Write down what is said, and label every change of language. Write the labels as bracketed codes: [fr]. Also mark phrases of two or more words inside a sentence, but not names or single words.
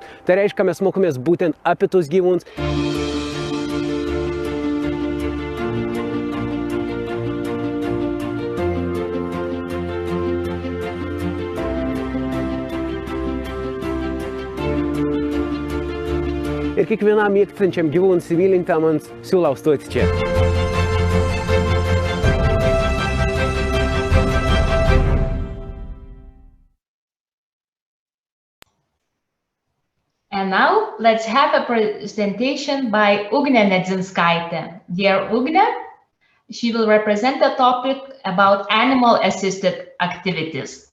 [lt] Tai reiškia, mes mokomės būtent apie tus gyvūnus. Ir kiekvienam mėgstančiam gyvūnų įsivylintam siūlau stoti čia. [en] And now let's have a presentation by Ugnė Nedzinskaitė. Dear Ugnė, she will represent the topic about animal-assisted activities.